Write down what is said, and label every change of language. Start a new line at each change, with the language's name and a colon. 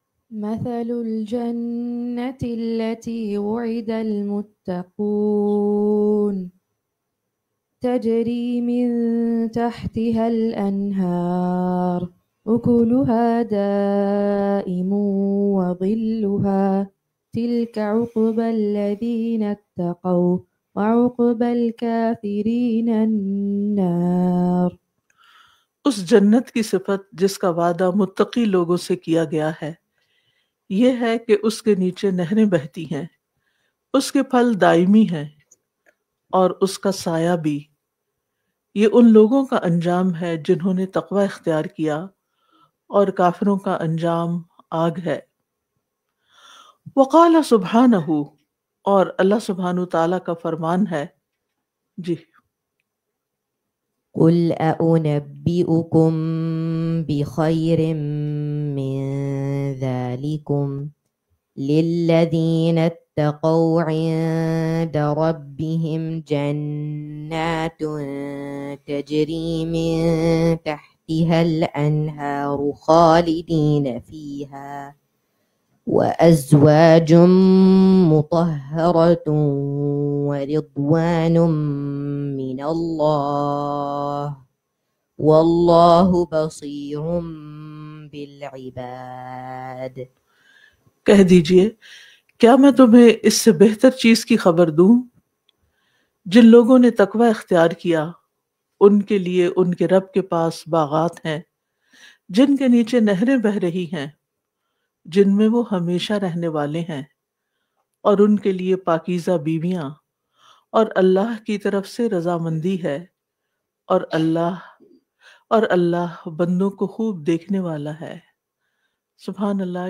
Arabic: مثل الجنة التي وعد المتقون تجري من تحتها الأنهار أكلها دائم وظلها تلك عقبى الذين اتقوا وعقبى الكافرين النار.
Urdu: اس جنت کی صفت جس کا وعدہ متقی لوگوں سے کیا گیا ہے یہ ہے کہ اس کے نیچے نہریں بہتی ہیں، اس کے پھل دائمی ہیں اور اس کا سایہ بھی. یہ ان لوگوں کا انجام ہے جنہوں نے تقوی اختیار کیا، اور کافروں کا انجام آگ ہے.
Arabic: وقال سبحانہ،
Urdu: اور اللہ سبحانہ تعالیٰ کا فرمان ہے. جی
Arabic: قل أنبئكم بخير من ذلكم للذين اتقوا عند ربهم جنات تجري من تحتها الأنهار خالدين فيها وأزواج مطهرة ورضوان من الله والله بصير بالعباد.
Urdu: کہہ دیجئے کیا میں تمہیں اس سے بہتر چیز کی خبر دوں؟ جن لوگوں نے تقوی اختیار کیا ان کے لیے ان کے رب کے پاس باغات ہیں جن کے نیچے نہریں بہہ رہی ہیں، جن میں وہ ہمیشہ رہنے والے ہیں، اور ان کے لیے پاکیزہ بیویاں، اور اللہ کی طرف سے رضامندی ہے، اور اللہ بندوں کو خوب دیکھنے والا ہے. سبحان اللہ.